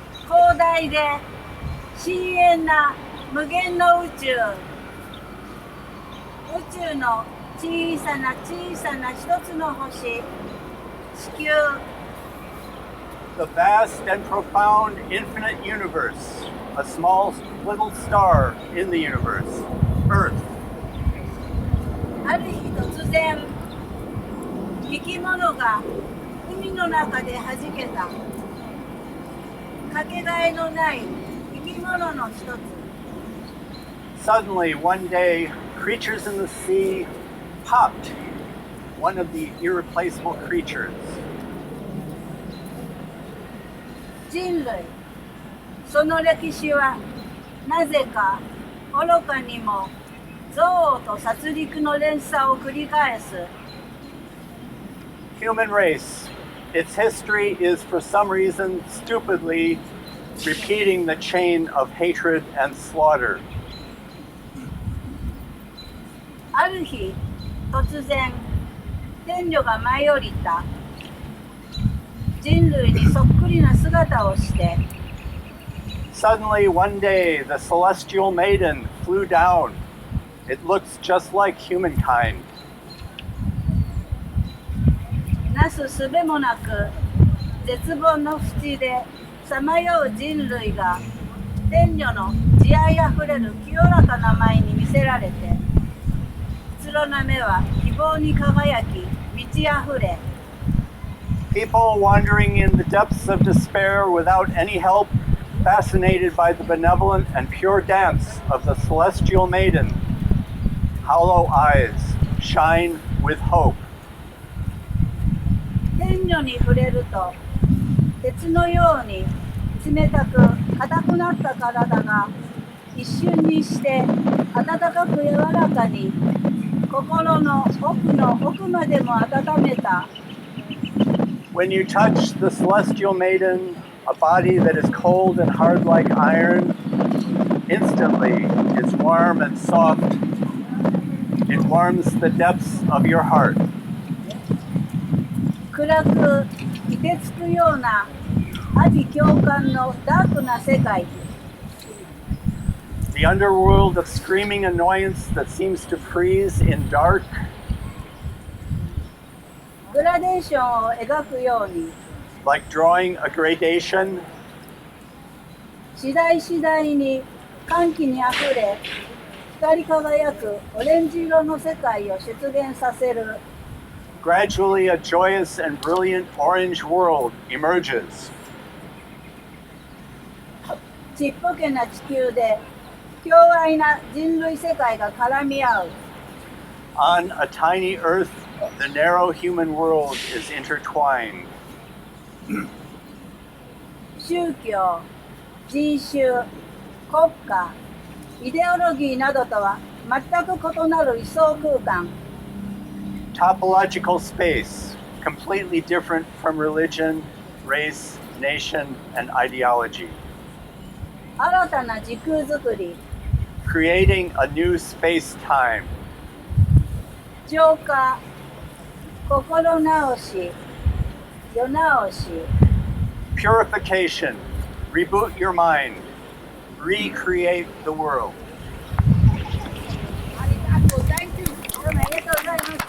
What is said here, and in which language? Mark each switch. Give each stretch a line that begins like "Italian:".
Japanese: 広大で深遠な無限の宇宙。宇宙の小さな小さな一つの星、地球。
English: The vast and profound infinite universe, a small little star in the universe, Earth.
Japanese: ある日突然、生き物が海の中で弾けた。かけがえのない生き物の一つ。
English: Suddenly, one day, creatures in the sea popped one of the irreplaceable creatures.
Japanese: 人類、その歴史はなぜか愚かにも憎悪と殺戮の連鎖を繰り返す。
English: Human race, its history is for some reason stupidly repeating the chain of hatred and slaughter.
Japanese: ある日、突然、天女が舞い降りた。人類にそっくりな姿をして。
English: Suddenly, one day, the celestial maiden flew down. It looks just like humankind.
Japanese: なすすべもなく、絶望の淵でさまよう人類が、天女の慈愛あふれる清らかな舞に魅せられて、うつろな目は希望に輝き、満ちあふれ。
English: People wandering in the depths of despair without any help, fascinated by the benevolent and pure dance of the celestial maiden. Hollow eyes shine with hope.
Japanese: 天女に触れると、鉄のように冷たく硬くなった体が一瞬にして温かく柔らかに心の奥の奥までも温めた。
English: When you touch the celestial maiden, a body that is cold and hard like iron, instantly it's warm and soft. It warms the depths of your heart.
Japanese: 暗く凍てつくような阿鼻共感のダークな世界。
English: The underworld of screaming annoyance that seems to freeze in dark.
Japanese: グラデーションを描くように、
English: Like drawing a gradation,
Japanese: 次第次第に歓喜にあふれ、光り輝くオレンジ色の世界を出現させる。
English: gradually a joyous and brilliant orange world emerges.
Japanese: ちっぽけな地球で強愛な人類世界が絡み合う。
English: On a tiny earth, the narrow human world is intertwined.
Japanese: 宗教、人種、国家、イデオロギーなどとは全く異なる位相空間。
English: Topological space, completely different from religion, race, nation, and ideology.
Japanese: 新たな時空づくり、
English: Creating a new space-time.
Japanese: 浄化、心直し、世直し。
English: Purification, reboot your mind, recreate the world.
Japanese: ありがとう、
English: Thank you。
Japanese: どうもありがとうございます。